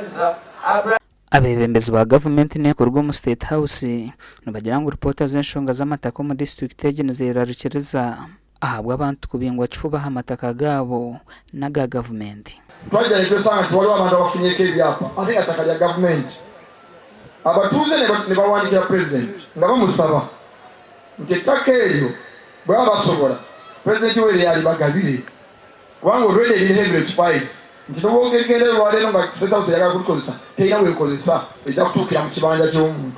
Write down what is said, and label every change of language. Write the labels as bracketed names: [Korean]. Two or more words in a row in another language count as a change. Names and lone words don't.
[Nyankole] abebembezi ba gavumenti n'ekorwa mu State House nibagira ngu ripota z'enshonga z'amataka mu district egi nizirarukiriza ahabwa abantu kubingwa kifuba amataka gaabo n'aga gavumenti. [Ganda] Twagerageje usanga nti waliwo abantu abafunyeko ebyapa ate ettaka lya gavumenti abatuuze ne bawandikira pulezidenti nga bamusaba nti ettaka eryo bwaba basobola pulezidenti we lyalibagabire kubanga olwedde ebiriho ebiro expired nti tobogegere lwaleero nga State House yagala kulikozesa terina weekozesa ejja kutuukira mu kibanja ky'omuntu.